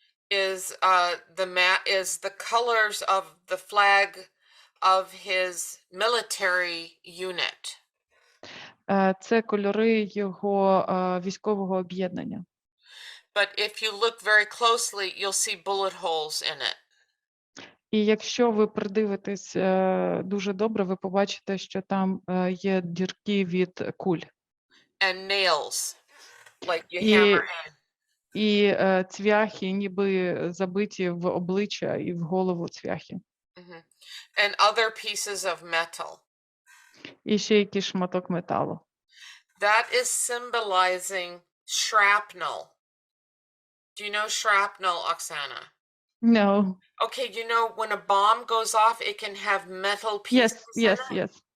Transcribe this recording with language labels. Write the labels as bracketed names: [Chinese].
[English] Is the colors of the flag of his military unit. [Ukrainian] Це кольори його військового об'єднання. [English] But if you look very closely, you'll see bullet holes in it. [Ukrainian] І якщо ви придивитесь дуже добре, ви побачите, що там є дірки від куль. [English] And nails, like you hammer in. [Ukrainian] І цвяхи, ніби забиті в обличчя і в голову цвяхи. [English] And other pieces of metal. [Ukrainian] І ще якийсь шматок металу. [English] That is symbolizing shrapnel. Do you know shrapnel, Oksana? No. Okay, you know when a bomb goes off, it can have metal pieces in it?